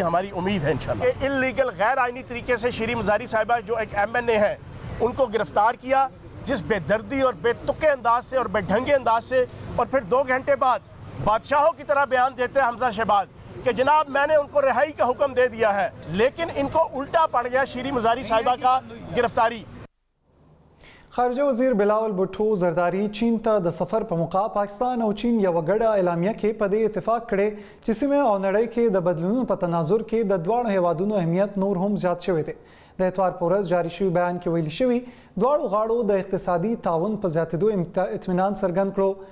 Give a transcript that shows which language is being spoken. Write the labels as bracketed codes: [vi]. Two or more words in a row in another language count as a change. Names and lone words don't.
[ur] ہماری امید ہے انشاءاللہ. انلیگل غیر آئینی طریقے سے شیریں مزاری صاحبہ جو ایک MNA ہیں ان کو گرفتار کیا, جس بے دردی اور بے تکے انداز سے اور بے ڈھنگے انداز سے, اور پھر 2 گھنٹے بعد بادشاہوں کی طرح بیان دیتے ہیں حمزہ شہباز کہ جناب میں نے ان کو رہائی کا حکم دے دیا ہے, لیکن ان کو الٹا پڑ گیا شیریں مزاری صاحبہ کا گرفتاری. [ps] خارجه وزیر بلاول بھٹو زرداری چین ته د سفر په موقع پاکستان او چین یوه ګډه اعلامیه کې په دې اتفاق کړی چې سیمه او نړۍ کې د بدلونونو په تناظر کې د دواړو هیوادونو اهمیت نور هم زیات شوی دی. د اتوار په ورځ جاري شوي بیان کې ویلي شوي دواړو غاړو د اقتصادي تعاون په زیاتېدو اطمینان څرګند کړو.